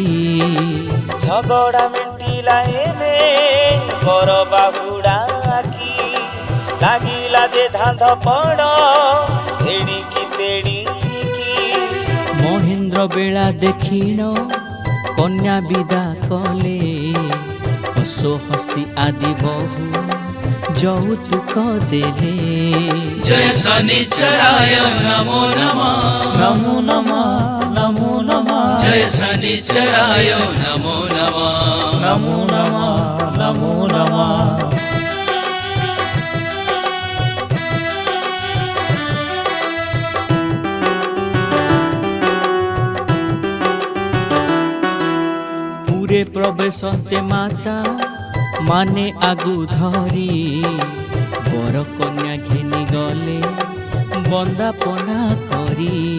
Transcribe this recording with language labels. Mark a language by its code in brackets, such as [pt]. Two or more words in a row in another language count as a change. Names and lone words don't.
[or] ଝଗଡ଼ା ମେଣ୍ଟିଲା ଏମେ ବର ବାହୁଡ଼ାକି ଲାଗିଲା ଯେ ଧାନ୍ଧ ପଡ଼ ତେଣିକି ତେଣିକି ମହେନ୍ଦ୍ର ବେଳା ଦେଖିଣ କନ୍ୟା ବିଦା କଲେ ଅଶ୍ୱହସ୍ତି ଆଦି ବହୁ ଯୌତୁକ ଦେଲେ [sa] जय शनिश्चराय नमो नमः ନମୋ ନମଃ ନମୋ ନମଃ जय शनिश्चराय नमो नमः ନମୋ ନମଃ ନମୋ ନମଃ [or] ପୁରେ ପ୍ରବେଶନ୍ତେ ମାତା ମାନେ ଆଗୁ ଧରି ବର କନ୍ୟା ଘେନି ଗଲେ ବନ୍ଦାପନା କରି